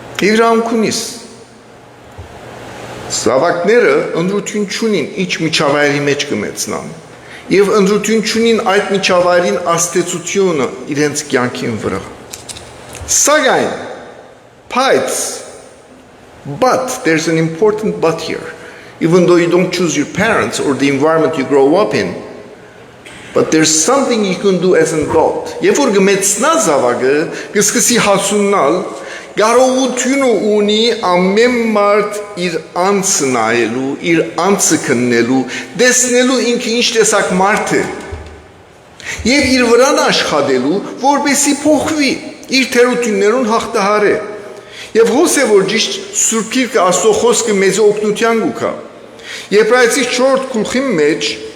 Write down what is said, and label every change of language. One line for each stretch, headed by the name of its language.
Armenian: իրավունք ունիս զավակները ընտրություն չունին ինչ միջավայրի մեջ կմեծնան եւ ընտրություն չունին այդ միջավայրին աստեցությունը իրենց կյանքին վրա Սակայն,
English: but there's an important but here. even though you don't choose your parents or the environment you grow up in. But there's something you can do as an adult.
Armenian: Երբ որ գմեցնա զավակը, կսկսի հասունանալ, կարողությունը ունի ամեն մարդ իր անձը նայելու, իր անձը քննելու, տեսնելու ինքը ինչ տեսակ մարդ է։ Եվ իր վրան աշխատելու, որպեսզի փոխվի, իր թերություններուն հաղթահարե։ Եվ հոս է որ ճիշտ Սուրբ Գիրքը Աստծո խոսքը մեզ օգնության գուքա։ Եբրայեցի 4 գլխի մեջ